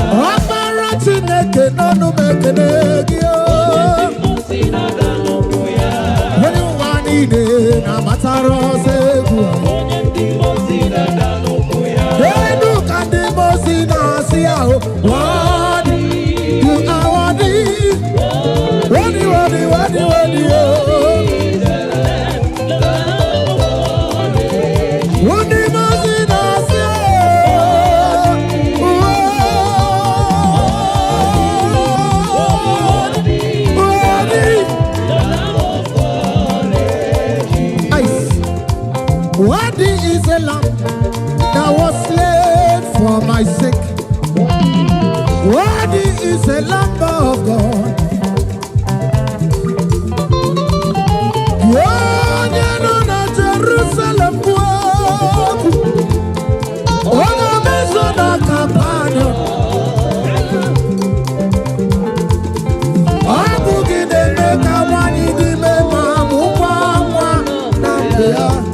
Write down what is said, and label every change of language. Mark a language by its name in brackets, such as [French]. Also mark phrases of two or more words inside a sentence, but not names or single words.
[Igbo] Ọkpara Chineke n'ọnụ m ekene gị o. Onye ụwa niile na-amatara ọsọ egwu a. Enu ka ndị mmụọ ozi na-asị ya o. [English] Worthy, you are worthy. Worthy, worthy, worthy, worthy, oh. [Igbo] Ndị mmụọ ozi na-asị ya o. [English] Worthy, worthy. Ice. Worthy is the Lamb that was slain for my sake. Worthy is the Lamb of God. [Igbo] Onye nọ na Jerusalem bụ okwu. Onye meso na Kapanọ. Ọ bụ gị na-eme ka nwanyị dị ime ma mụkwa nwa na mgbe ya.